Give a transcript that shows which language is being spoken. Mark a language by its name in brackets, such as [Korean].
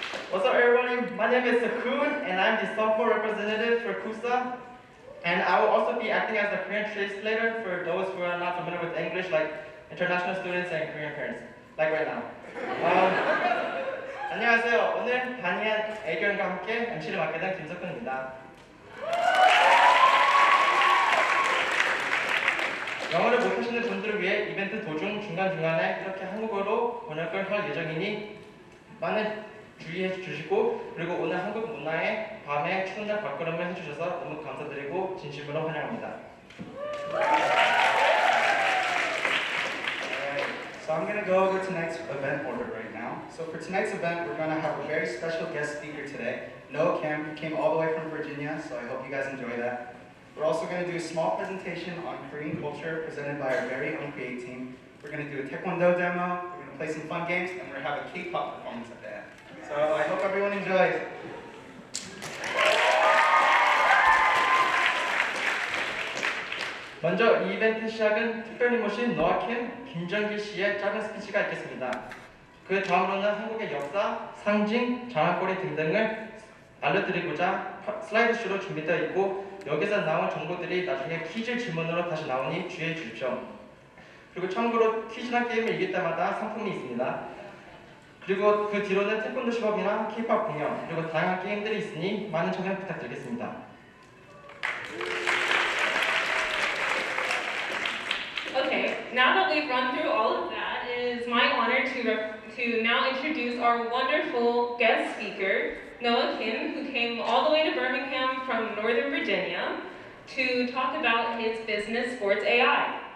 [English] What's up, everybody? My name is Sakun, and I'm the sophomore representative for KUSA. And I will also be acting as the Korean translator for those who are not familiar with English, like international students and Korean parents, like right now. [Korean] 안녕하세요. 오늘 다니엘 애견과 함께 MC를 맡게 된 김석훈입니다. 영어를 못하시는 분들을 위해 이벤트 도중 중간중간에 이렇게 한국어로 번역을 할 예정이니 많은 주의해 주시고, 그리고 오늘 한국 문화의 밤에 추운 날 발걸음을 해주셔서 너무 감사드리고 진심으로 환영합니다. [English] So I'm going to go over tonight's event order right now. So for tonight's event, we're going to have a very special guest speaker today, Noah Kim, who came all the way from Virginia, so I hope you guys enjoy that. We're also going to do a small presentation on Korean culture presented by our very own Kreate Team. We're going to do a Taekwondo demo, we're going to play some fun games, and we're going to have a K-pop performance at the end. So I hope everyone enjoys. [Korean] 먼저 이 이벤트 시작은 특별히 모신 노아킴, 김정길 씨의 짧은 스피치가 있겠습니다. 그 다음으로는 한국의 역사, 상징, 장안거리 등등을 알려드리고자 슬라이드쇼로 준비되어 있고, 여기서 나온 정보들이 나중에 퀴즈 질문으로 다시 나오니 주의해 주십시오. 그리고 참고로 퀴즈나 게임을 이길 때마다 상품이 있습니다. 그리고 그 뒤로는 태권도 시범이나 Kpop 공연, 그리고 다양한 게임들이 있으니 많은 참여 부탁드리겠습니다. [English] Okay, now that we've run through all of that, it is my honor to now introduce our wonderful guest speaker, Noah Kim, who came all the way to Birmingham from Northern Virginia to talk about his business Sports AI.